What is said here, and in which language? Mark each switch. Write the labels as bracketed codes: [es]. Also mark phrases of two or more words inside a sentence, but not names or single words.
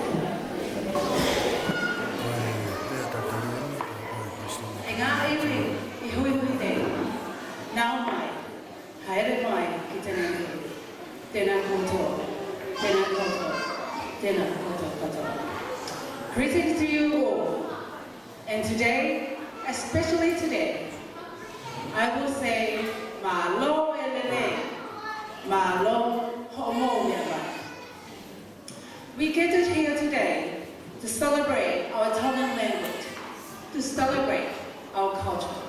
[mi] E ngā iwi I hui nei, nau mai, haere mai ki tēnei iwi. Tēnā koutou, tēnā koutou, tēnā koutou. [en] Greetings to you all. And today, especially today, I will say, [to] Malo elele, Malo homo yaba. [en] We gathered here today to celebrate our Tongan language, to celebrate our culture.